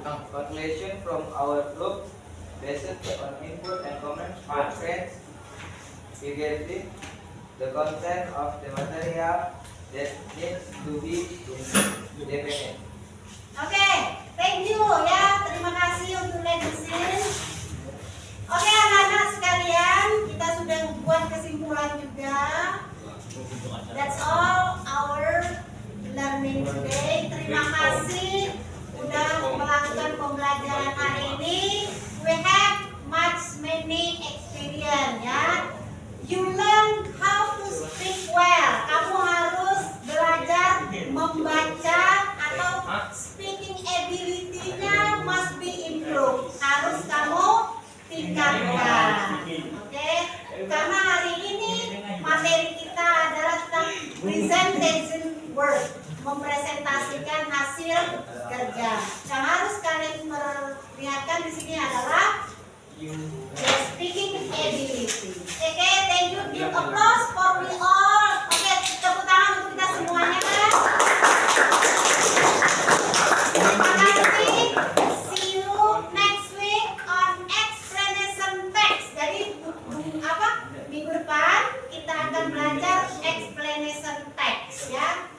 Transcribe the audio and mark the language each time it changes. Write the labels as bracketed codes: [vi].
[en] Conclusion from our group based on input and comments from friends. We get the content of the material that needs to be defined. Oke, thank you ya. [id] Terima kasih untuk lathe mesin. Oke anak-anak sekalian, kita sudah buat kesimpulan juga. [en] That's all our learning today. [id] Terima kasih sudah melakukan pembelajaran hari ini. [en] We have many experience ya. You learn how to speak well. [id] Kamu harus belajar membaca atau [en] speaking ability-nya must be improved. [id] Harus kamu tingkatkan. Oke? Karena hari ini materi kita adalah tentang presentation work, mempresentasikan hasil kerja. Yang harus kalian perlihatkan di sini adalah speaking ability. [en] Oke, thank you. Give applause for we all. [id] Oke, tepuk tangan untuk kita semuanya kan. Terima kasih. [en] See you next week on explanation text. [id] Jadi minggu depan kita akan belajar explanation text ya.